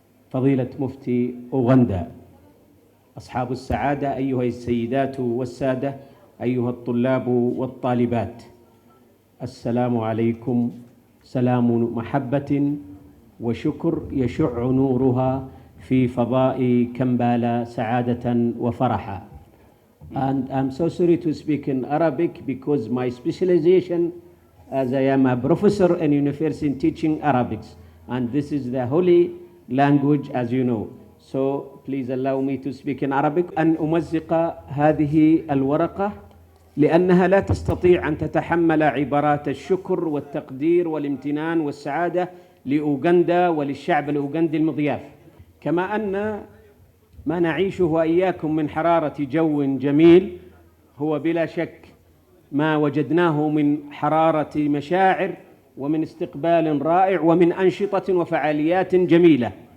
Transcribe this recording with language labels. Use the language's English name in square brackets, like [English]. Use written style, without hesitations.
[Arabic] فضيلة مفتي أوغندا، أصحاب السعادة أيها السيدات والسادة، أيها الطلاب والطالبات، السلام عليكم. سلام محبة وشكر يشع نورها في فضاء كمبالا سعادة وفرحا. [English] And I'm so sorry to speak in Arabic because my specialization as I am a professor in university teaching Arabics, and this is the holy language as you know. So please allow me to speak in Arabic. [Arabic] أن أمزق هذه الورقة لأنها لا تستطيع أن تتحمل عبارات الشكر والتقدير والامتنان والسعادة لأوغندا وللشعب الأوغندي المضياف، كما أن ما نعيشه وإياكم من حرارة جو جميل هو بلا شك ما وجدناه من حرارة مشاعر ومن استقبال رائع ومن أنشطة وفعاليات جميلة.